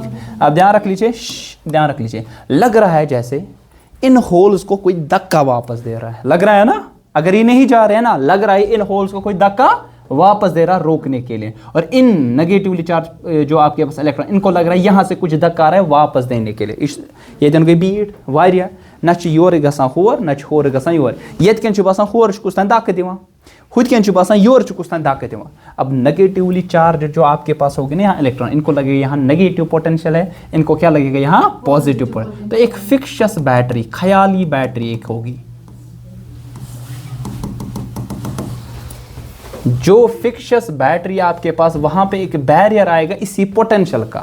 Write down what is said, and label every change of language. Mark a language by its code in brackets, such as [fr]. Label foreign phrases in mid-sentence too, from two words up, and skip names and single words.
[hi] अब ध्यान रख लीजिए, ध्यान रख लीजिए, लग रहा है जैसे इन होल्स को कोई धक्का वापस दे रहा है, लग रहा है ना। अगर ये नहीं जा रहे हैं ना, लग रहा है इन होल्स को कोई धक्का वापस दे रहा रोकने के लिए। और इन [en] negatively charge [hi] जो आपके पास इलेक्ट्रॉन, इनको लग रहा है यहां से कुछ धक्का आ रहा है वापस देने के लिए। [ks] ये दिन गई बीट वारिया ना योर गसान होर ना होर गसान योर, येत कन बसान होर कुछ तान धक्का दिवान, खुद कन बसान योर कुछ तान धक्का दिवान। [hi] अब [en] negatively charge [hi] जो आपके पास होगी ना यहाँ इलेक्ट्रॉन, इनको लगेगा यहाँ [en] negative potential [hi] है, इनको क्या लगेगा यहाँ [en] positive potential. [hi] तो एक [en] fictitious battery, [hi] ख्याली बैटरी एक होगी। जो [en] fictitious battery [hi] आपके पास, वहां पे एक बैरियर आएगा इसी पोटेंशियल का।